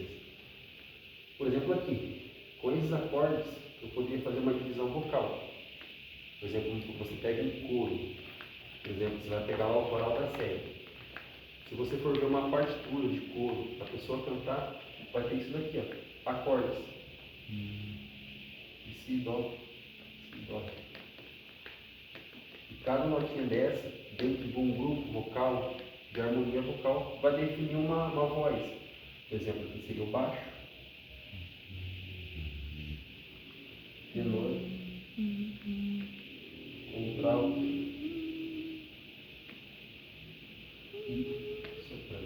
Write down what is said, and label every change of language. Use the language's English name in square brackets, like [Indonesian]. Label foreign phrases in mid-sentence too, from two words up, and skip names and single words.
[Portuguese] Por exemplo, aqui, com esses acordes, eu poderia fazer uma divisão vocal. Por exemplo, você pega um coro, por exemplo, você vai pegar o coral da série. Se você for ver uma partitura de coro, a pessoa cantar, vai ter isso daqui, ó, acordes. E si, dó, si, dó. E cada notinha dessa, dentro de um grupo vocal, de harmonia vocal, vai definir uma voz. Por exemplo, aqui seria o baixo, tenor, contralto e soprano.